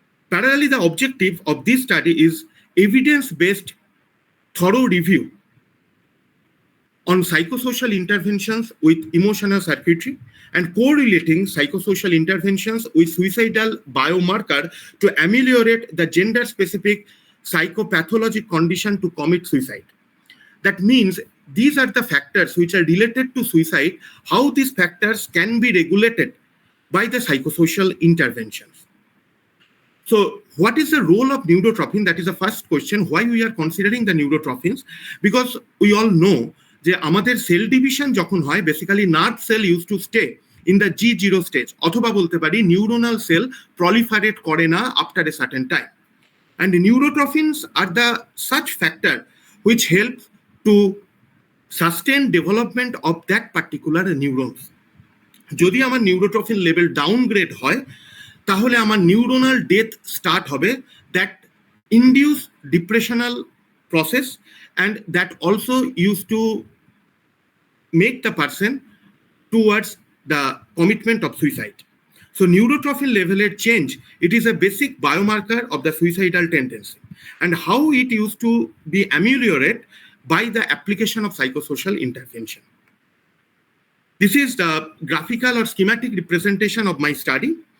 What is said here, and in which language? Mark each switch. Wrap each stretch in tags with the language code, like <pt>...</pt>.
<en>Parallelly, the objective of this study is evidence-based thorough review on psychosocial interventions with emotional circuitry and correlating psychosocial interventions with suicidal biomarker to ameliorate the gender-specific psychopathologic condition to commit suicide. That means these are the factors which are related to suicide, how these factors can be regulated by the psychosocial interventions. So what is the role of neurotrophin? That is the first question, why we are considering the neurotrophins, because we all know</en> <bn>যে আমাদের cell division যখন হয়</bn> <en>basically nerve cell use to stay in the G0 stage,</en> <bn>অথবা বলতে পারি</bn> <en>neuronal cell proliferate</en> <bn>করে না</bn> <en>After a certain time, and neurotrophins are the such factor which help to sustain development of that particular neurons.</en> <bn>যদি আমার</bn> <en>neurotrophin level downgrade</en> <bn>হয় তাহলে আমার</bn> <en>neuronal death start</en> <bn>হবে,</bn> <en>That induce depressional process and that also used to make the person towards the commitment of suicide. So neurotrophin level change, it is a basic biomarker of the suicidal tendency, and how it used to be ameliorated by the application of psychosocial intervention. This is the graphical or schematic representation of my study.</en>